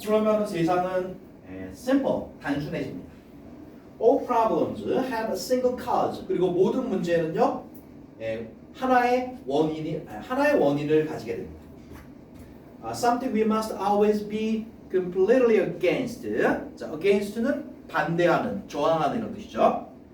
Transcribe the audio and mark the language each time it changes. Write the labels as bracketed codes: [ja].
[ko] 그러면 세상은 simple, 단순해집니다. [en] All problems have a single cause. [ko] 그리고 모든 문제는요, 하나의 원인을 가지게 됩니다. [en] Something we must always be completely against. [ko] 자, against는 반대하는, 저항하는 이런 뜻이죠.